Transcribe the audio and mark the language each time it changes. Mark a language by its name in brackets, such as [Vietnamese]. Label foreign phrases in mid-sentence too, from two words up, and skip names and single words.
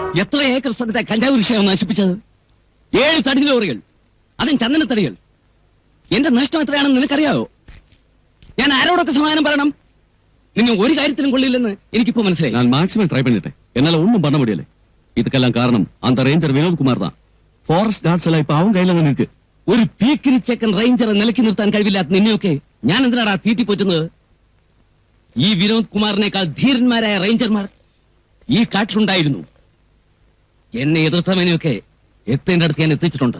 [Malayalam] എത്ര ഏക്കർ സ്ഥലത്തെ കഞ്ചാവ് കൃഷിയാണ് നശിപ്പിച്ചത്? 7 തടി ലോറികൾ, അതും ചന്ദനത്തടികൾ. എന്റെ നഷ്ടം എത്രയാണെന്ന് നിനക്കറിയാവോ? ഞാൻ ആരോടൊക്കെ സമാധാനം പറയണം? നിന്നെ ഒരു കാര്യത്തിലും കൊള്ളില്ലെന്ന് എനിക്കിപ്പോ മനസ്സിലായി. [Tamil] நான் மேக்ஸிமம் ட்ரை பண்ணிட்டேன், என்னால ஒண்ணும் பண்ண முடியல. இதுக்கெல்லாம் காரணம் அந்த ரேஞ்சர் வினோத் குமார் தான். ஃபாரஸ்ட் கார்ட்ஸ் எல்லாம் இப்ப அவன் கையில தான் இருக்கு. [Malayalam] ഒരു പീക്കിരി ചെക്കൻ റേഞ്ചറെ നിലക്കി നിർത്താൻ കഴിവില്ലാത്ത നിന്നെയൊക്കെ ഞാൻ എന്തിനാടാ തീറ്റിപ്പോറ്റുന്നത്? ഈ വിനോദ് കുമാറിനേക്കാൾ ധീരന്മാരായ റേഞ്ചർമാർ ഈ കാട്ടിലുണ്ടായിരുന്നു. എന്നെ എതിർത്തവനെയൊക്കെ എത്തേണ്ട അടുത്ത് ഞാൻ എത്തിച്ചിട്ടുണ്ട്.